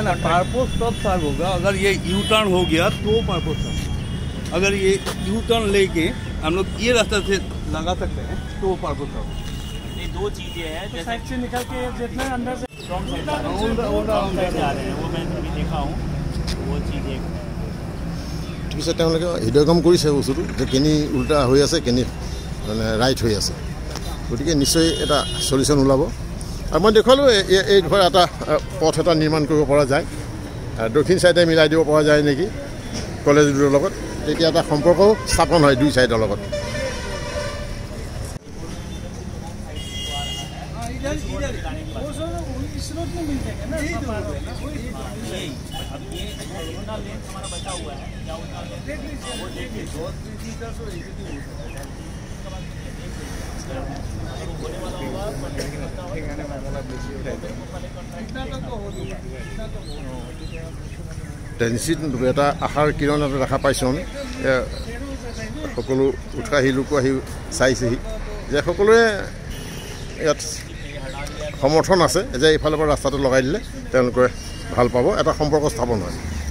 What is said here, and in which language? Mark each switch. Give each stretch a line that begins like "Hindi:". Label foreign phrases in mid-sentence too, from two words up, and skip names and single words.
Hindi: पारपोस तब सॉल्व होगा अगर ये
English: U turn
Hindi: हो गया तो पारपोस अगर ये
English: U turn
Hindi: लेके हम लोग ये रास्ता से लगा सकते हैं तो वो पार होता है। ये दो चीजें हैं, जैसे साइड से निकल के जितना अंदर से
English: strong side
Hindi: जा रहे हैं, वो मैं भी देखा हूँ, वो चीज़ एक
Assamese: ঠিক আছে, তেওঁলোকে হৃদয়গম কৰিছে বস্তুটো যে কেনি উল্টা হৈ আছে, কেনি মানে ৰাইট হৈ আছে। গতিকে নিশ্চয় এটা চলিউশ্যন ওলাব। আৰু মই দেখুৱালোঁ এই ধৰ এটা পথ এটা নিৰ্মাণ কৰিব পৰা যায়, দক্ষিণ ছাইডে মিলাই দিব পৰা যায় নেকি কলেজবোৰৰ লগত, তেতিয়া এটা সম্পৰ্কও স্থাপন হয় দুই ছাইডৰ লগত।
Hindi: अब ये उतना लेंथ हमारा बचा हुआ है, क्या उतना लेंथ वो देखिए
Assamese: নিশ্চিত এটা আশাৰ কিৰণ এটা দেখা পাইছোঁ আমি। সকলো উৎসাহী লোকো আহি চাইছেহি যে সকলোৱে ইয়াত সমৰ্থন আছে যে এইফালৰ পৰা ৰাস্তাটো লগাই দিলে তেওঁলোকে ভাল পাব, এটা সম্পৰ্ক স্থাপন হয়।